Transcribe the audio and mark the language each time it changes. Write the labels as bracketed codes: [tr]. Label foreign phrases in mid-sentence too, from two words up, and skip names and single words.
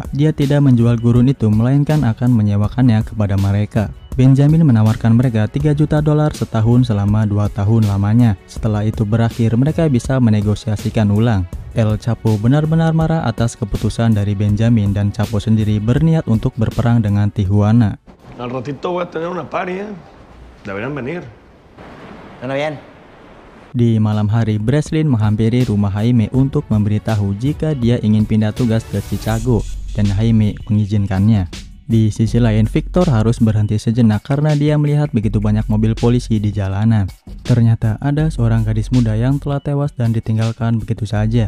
[id] Dia tidak menjual gurun itu, melainkan akan menyewakannya kepada mereka. Benjamin menawarkan mereka $3 juta setahun selama 2 tahun lamanya. Setelah itu berakhir, mereka bisa menegosiasikan ulang. El Chapo benar-benar marah atas keputusan dari Benjamin dan Chapo sendiri berniat untuk berperang dengan Tijuana. [es] Al ratito voy a tener una party, deberían venir. Bien. [id] Di malam hari, Breslin menghampiri rumah Jaime untuk memberitahu jika dia ingin pindah tugas ke Chicago dan Jaime mengizinkannya. Di sisi lain, Victor harus berhenti sejenak karena dia melihat begitu banyak mobil polisi di jalanan. Ternyata ada seorang gadis muda yang telah tewas dan ditinggalkan begitu saja.